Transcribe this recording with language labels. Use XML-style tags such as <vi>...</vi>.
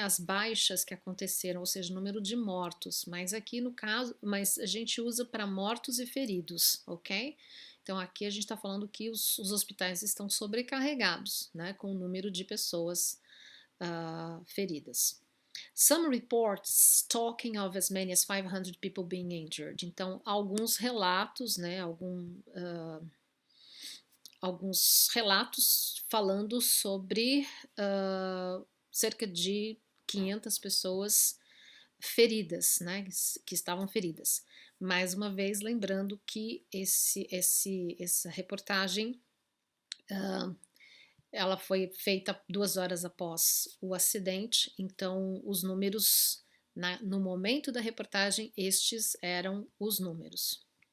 <pt>As baixas que aconteceram, ou seja, o número de mortos. Mas aqui no caso, mas a gente usa para mortos e feridos, ok? Então aqui a gente está falando que os hospitais estão sobrecarregados, né? Com o número de pessoas feridas.</pt> <en>Some reports talking of as many as 500 people being injured.</en> <pt>Então alguns relatos, né? Alguns relatos falando sobre cerca de 500 pessoas feridas, né, que estavam feridas. Mais uma vez, lembrando que essa reportagem ela foi feita 2 horas após o acidente, então os números, no momento da reportagem, estes eram os números.</pt>